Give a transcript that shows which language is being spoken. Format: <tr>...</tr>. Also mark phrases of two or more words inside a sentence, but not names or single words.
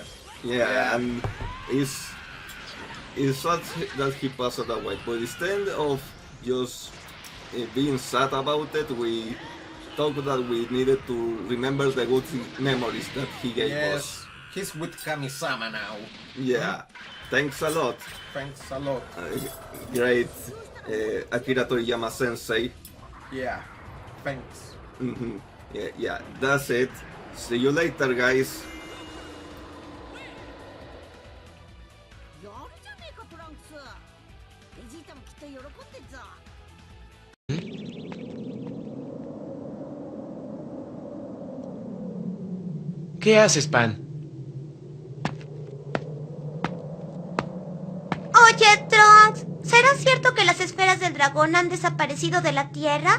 <en>Yeah, and it's sad that he passed away, but instead of just being sad about it, we thought that we needed to remember the good memories that he gave us. He's with Kami-sama now. Yeah, thanks a lot. Thanks a lot. Great Akira Toriyama sensei. Yeah, thanks. Mm-hmm. Yeah, that's it. See you later, guys.</en> <ja>やるじゃねえかトランクス。ベジータもきっと喜んでっぞ。</ja> <es>¿Qué haces, Pan? Oye, Trunks, ¿será cierto que las esferas del dragón han desaparecido de la Tierra?</es>